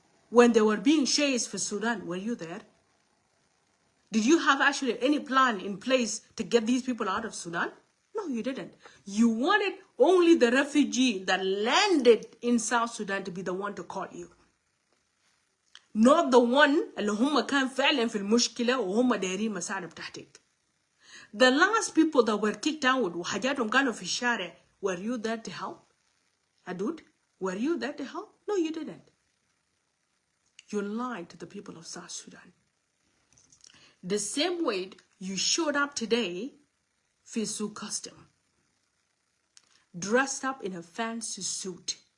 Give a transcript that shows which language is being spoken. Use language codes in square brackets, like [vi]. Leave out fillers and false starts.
[en] When they were being chased for Sudan, were you there? Did you have actually any plan in place to get these people out of Sudan? No, you didn't. You wanted only the refugee that landed in South Sudan to be the one to call you. Not the one [ar] اللي هم كان فعلا في المشكلة وهم دايرين مساعدة بتاعتك. [en] The last people that were kicked out [ar] وحاجاتهم كانوا في الشارع, [en] were you there to help? Adut, were you there to help? No, you didn't. You lied to the people of South Sudan. The same way you showed up today, Fisu Custom, dressed up in a fancy suit.